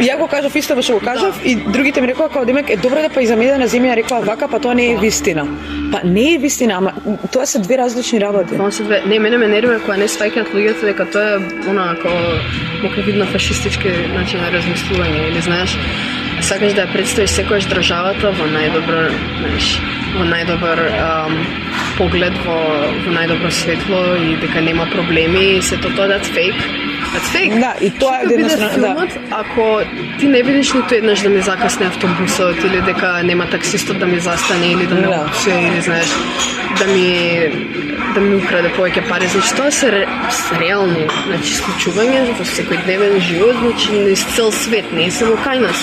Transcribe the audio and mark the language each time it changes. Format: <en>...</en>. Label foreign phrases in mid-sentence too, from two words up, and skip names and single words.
<mk>Ја го кажав исто што го кажав и другите ми рекоа како демек е добро да па и за Медена земја рекоа вака, па тоа не е вистина. Па не е вистина, ама тоа се две различни работи. Тоа се две. Не, мене ме нервира кога не сваќаат луѓето дека тоа е онако некој вид на фашистички начин на размислување или знаеш, сакаш да ја представиш секојаш државата во најдобро, знаеш,</mk> <sl>v najdober pogled, v najdobro svetlo in</sl> <mk>дека нема проблеми и се тоа</mk> <en>that's fake. That's fake.</en> <mk>Да, и тоа е една страна, филмот, ако ти не видиш ниту еднаш да ми закасне автобусот или дека нема таксистот да ми застане или да ме опсуе или знаеш да ми украде повеќе пари, значи тоа се реални, значи случувања во секојдневен живот, значи низ цел свет, не е само кај нас.</mk>